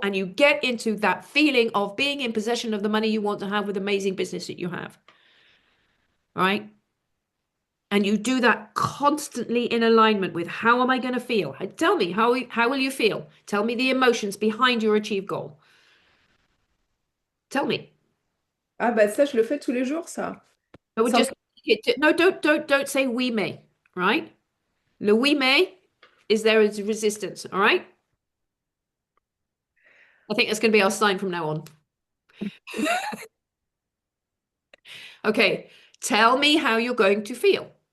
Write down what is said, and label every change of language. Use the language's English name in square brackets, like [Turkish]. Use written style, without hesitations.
[English] And you get into that feeling of being in possession of the money you want to have with amazing business that you have. Right? And you do that constantly in alignment with how am I going to feel? Tell me, how will you feel? Tell me the emotions behind your achieved goal. Tell me. [French] Ah bah ça, je le fais tous les jours, ça. [English] I would [French] Ça [English] just no, don't say we may, right? Le we may is there is resistance, all right? I think that's going to be our sign from now on. Okay, tell me how you're going to feel.